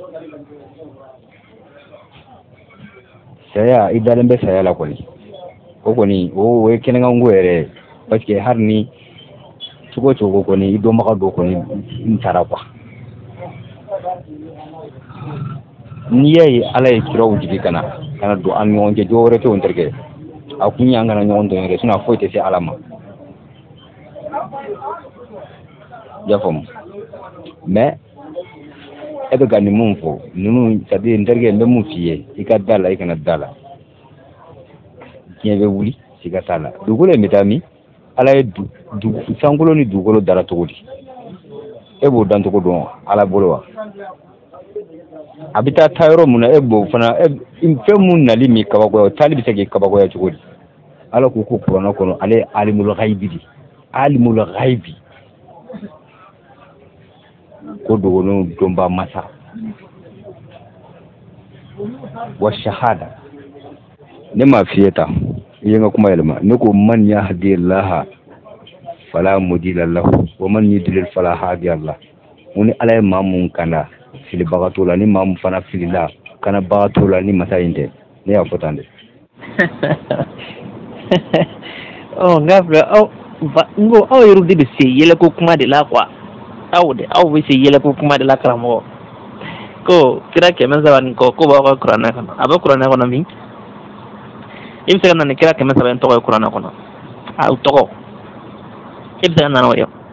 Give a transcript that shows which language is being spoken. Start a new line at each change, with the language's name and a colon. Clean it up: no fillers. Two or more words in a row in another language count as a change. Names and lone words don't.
Bambara: saya i dalen bɛ saya la kɔni o kɔni o ye kɛnɛkanko yɛrɛ
French: parce que
Bambara: hali ni cogo cogo kɔni i dɔnbaga dɔ kɔni n taara quoi n'i y'a ye Ala ye kiraw jigi kana don an ni ɲɔgɔn cɛ jɔ wɛrɛ tɛ o terikɛ a kun y'an kana ɲɔgɔn dɔn yɛrɛ sinon foyi tɛ se Ala ma i y'a faamu mais e bɛ ka nin mun fɔ ninnu
French: c'est à dire
Bambara: n terikɛ n bɛ mun f'i ye i ka da la i kana da la diɲɛ bɛ wuli siga t'a la dugukolo in bɛ taa min Ala ye sankolo ni dugukolo dara cogo di e b'o dan cogo dɔn Ala bolo wa a bɛ taa yɔrɔ mun na e b'o fana fɛn mun nali min kabakoya o taali bɛ se k'i kabakoya cogo di Ala ko kuranna kɔnɔ ale ye
Arabic: عالم الغيب
Bambara: di
Arabic: عالم الغيب
Bambara: ko dogono dɔnba masa
Arabic: والشهادة
Bambara: ne ma f'i ye tan i ye n ka kuma yɛlɛma ne ko
Arabic: من يهده الله فلا مضل له ومن يضلل فلا هادي له
Bambara: ko ni Ala ye maa mun kanda filibagatɔ la ni maa mun fana filila kanabagatɔ la ni masa in tɛ ne y'a fɔ tan de. n k'a filɛ n ko aw yɛrɛ de bɛ se yɛlɛko kuma de la quoi aw bɛ se yɛlɛko kuma de la karamɔgɔ ko kira 300 nin kɔ ko b'aw ka kuranɛ kɔnɔ a bɛ kuranɛ kɔnɔ min i bɛ se ka na ni kira 300 in tɔgɔ ye kuranɛ kɔnɔ aw tɔgɔ i bɛ se ka na n'o ye